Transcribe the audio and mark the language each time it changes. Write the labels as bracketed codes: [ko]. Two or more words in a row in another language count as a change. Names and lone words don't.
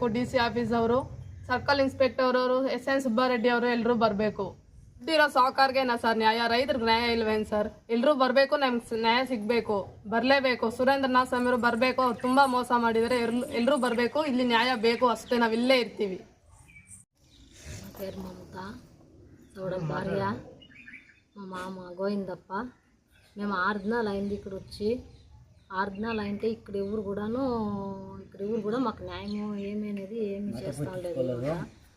[en] DC office [kn] ಅವರು, [en] circle inspector [kn] ಅವರು, SN ಸುಬ್ಬಾರೆಡ್ಡಿ ಅವರು ಎಲ್ಲರೂ ಬರಬೇಕು. ಇರೋ ಸಾವುಕಾರ್ಗೆನಾ ಸರ್ ನ್ಯಾಯ? ರೈತರಿಗೆ ನ್ಯಾಯ ಇಲ್ವೇನು ಸರ್? ಎಲ್ಲರೂ ಬರಬೇಕು, ನಮ್ಗೆ ನ್ಯಾಯ ಸಿಗಬೇಕು, ಬರಲೇಬೇಕು. ಸುರೇಂದ್ರನಾಥ್ ಸ್ವಾಮಿಯವರು ಬರಬೇಕು. ಅವ್ರು ತುಂಬ ಮೋಸ ಮಾಡಿದ್ದಾರೆ. ಎಲ್ಲರೂ ಬರಬೇಕು, ಇಲ್ಲಿ న్యాయ ಬೇಕು ಅಷ್ಟೇ. ನಾವು ಇಲ್ಲೇ ఇర్ತೀವಿ. [te] పేరు మమత, చౌడప్ప భార్య, మా మామ గోవిందప్ప. మేము 6 దినాలు అయింది ఇక్కడ వచ్చి. 6 దినాలు అయితే ఇక్కడ ఎవరు కూడా మాకు న్యాయం ఏమీ చేస్తూ లేదు.